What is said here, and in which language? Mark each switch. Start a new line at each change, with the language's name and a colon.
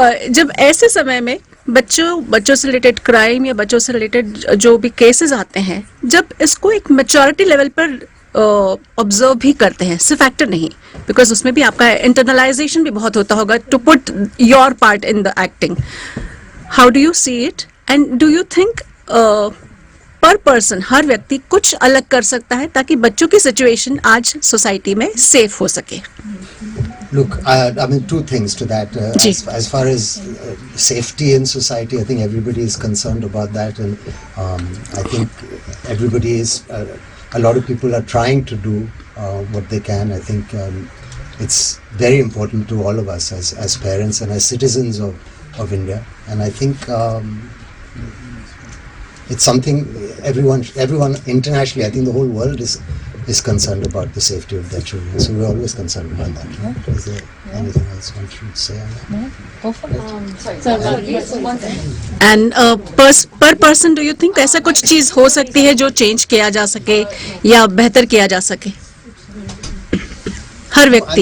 Hindi: जब ऐसे समय में बच्चों से रिलेटेड क्राइम या बच्चों से रिलेटेड जो भी केसेस आते हैं, जब इसको एक मैच्योरिटी लेवल पर ऑब्जर्व भी करते हैं, सिर्फ एक्टर नहीं, बिकॉज उसमें भी आपका इंटरनलाइजेशन भी बहुत होता होगा
English: To put your part in the acting. How do you see it and do you think per person,
Hindi: हर व्यक्ति कुछ अलग कर सकता है ताकि बच्चों की सिचुएशन आज सोसाइटी में सेफ हो सके?
English: Look, I mean, two things to that. As far as safety in society, I think everybody is concerned about that, and I think everybody is. A lot of people are trying to do what they can. I think it's very important to all of us as parents and as citizens of India. And I think it's something everyone internationally, I think the whole world is concerned about the safety of their children. So we're always concerned about that. Right? Is there anything else one should say on that? No? Go for it. And per person do you think
Hindi: ऐसा कुछ चीज हो सकती है जो change किया जा सके या बेहतर किया जा सके हर व्यक्ति?